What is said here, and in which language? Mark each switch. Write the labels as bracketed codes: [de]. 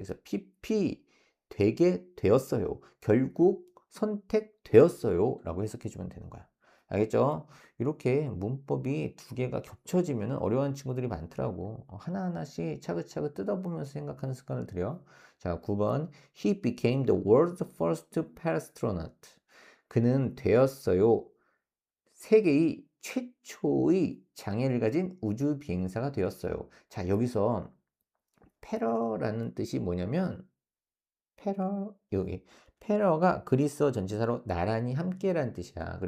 [ko] 그래서 PP 되게 되었어요. 결국 선택되었어요. 라고 해석해주면 되는 거야. 알겠죠? 이렇게 문법이 두 개가 겹쳐지면 어려운 친구들이 많더라고. 하나하나씩 차근차근 뜯어보면서 생각하는 습관을 들여. 자, 9번. [en] He became the world's first astronaut. [ko] 그는 되었어요. 세계의 최초의 장애를 가진 우주 비행사가 되었어요. 자, 여기서 페러라는 뜻이 뭐냐면 여기 페러가 그리스어 전치사로 나란히 함께라는 뜻이야.